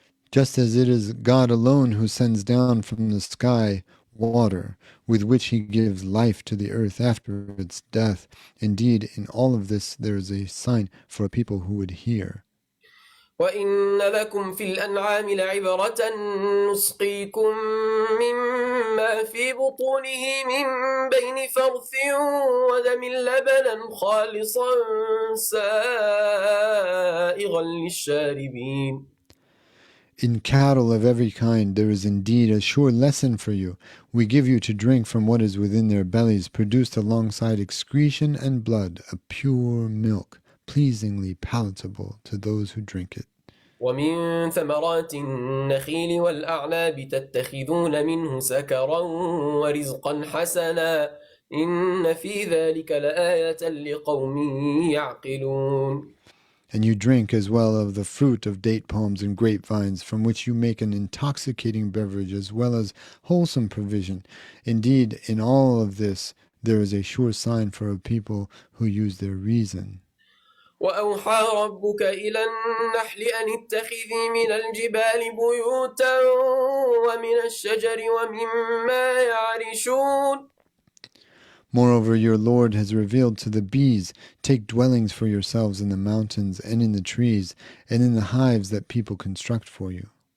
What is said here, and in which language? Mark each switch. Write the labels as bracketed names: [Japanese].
[English] Just as it is God alone who sends down from the sky water, with which he gives life to the earth after its death. Indeed, in all of this there is a sign for a people who would hear. [Arabic] وإن لكم في الأنعام لعبرة نسقيكم مما في بطونه من بين فرث ودم لبنا خالصا سائغا للشاربين. [English] In cattle of every kind there is indeed a sure lesson for you. We give you to drink from what is within their bellies, produced alongside excretion and blood, a pure milk, pleasingly palatable to those who drink it. [Arabic] ومن ثمرات النخيل والأعناب تتخذون منه سكرا ورزقا حسنا إن في ذلك لآية لقوم يعقلون. [English] And you drink as well of the fruit of date palms and grapevines, from which you make an intoxicating beverage as well as wholesome provision. Indeed, in all of this there is a sure sign for a people who use their reason. [Arabic] وأوحى ربك إلى النحل أن اتخذي من الجبال بيوتا ومن الشجر ومما يعرشون. [English] Moreover, your Lord has revealed to the bees, take dwellings for yourselves in the mountains and in the trees and in the hives that people construct for you.